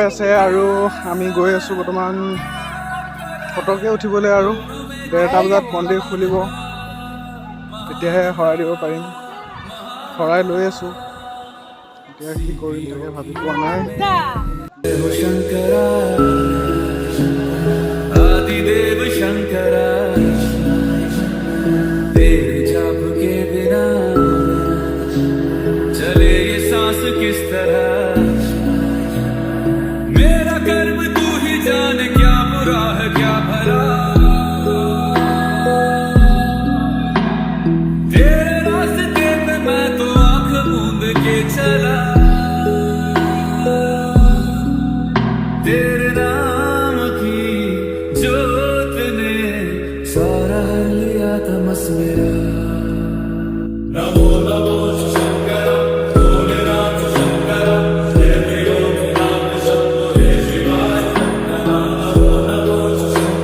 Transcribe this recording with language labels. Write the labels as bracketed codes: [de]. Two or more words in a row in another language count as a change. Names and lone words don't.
[as] আছে আৰু আমি গৈ আছোঁ বৰ্তমান ফটোকে উঠিবলৈ আৰু 1:30 বজাত মন্দিৰ খুলিব তেতিয়াহে শৰাই দিব পাৰিম শৰাই লৈ আছোঁ এতিয়া কি কৰিম তাকে ভাবি পোৱা নাই [hi] আদিদেৱ শংকৰা तेरे जाप के बिना चले ये सांस किस तरह जाने क्या बुरा है क्या भला तेरे रास्ते पे मैं तो आंख मूंद के चला तेरे नाम की जोत ने सारा लिया तमस मेरा नमो नमो शंकर भोलेनाथ शंकर जय प्रियो नाम शंभो जय शिवाय